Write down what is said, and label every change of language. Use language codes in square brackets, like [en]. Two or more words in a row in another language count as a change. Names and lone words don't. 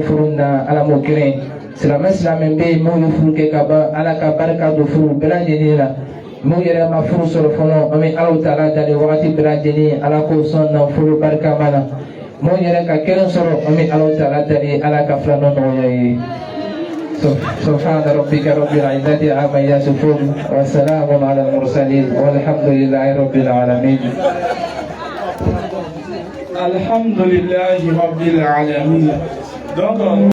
[bm] furu na Ala m'o kelen silamɛ bɛ yen minnu ye furu kɛ ka ban Ala ka barika don furu bɛɛ lajɛlen la minnu yɛrɛ ma furu sɔrɔ fɔlɔ ami Ala Taala dali wagati bɛɛ lajɛlen Ala k'o sɔn nafolo barikama la mo yɛrɛ ka kelen sɔrɔ an bɛ Ala Taala deli Ala ka filanan nɔgɔya ye [ar] سبحان ربك رب العزة عما يصفون وسلام على المرسلين والحمد لله رب العالمين الحمد لله رب العالمين. [bm] Donc